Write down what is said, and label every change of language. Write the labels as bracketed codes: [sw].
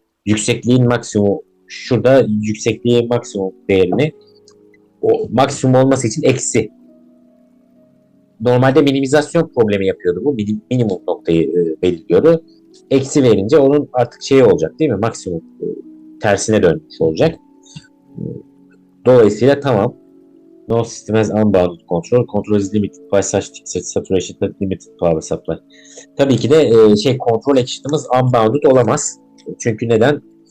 [tr] Yüksekliğin maksimum, şurada yüksekliğin maksimum değerini, o maksimum olması için eksi. Normalde minimizasyon problemi yapıyordu bu. Minimum noktayı belirliyordu. Eksi verince onun artık olacak, değil mi? Maksimum tersine dönmüş olacak. Dolayısıyla tamam. [en] No system has unbounded control. Control is limited by such saturation that limited power supply. [tr] Tabii ki de kontrol action'ımız unbounded olamaz. Çünkü neden?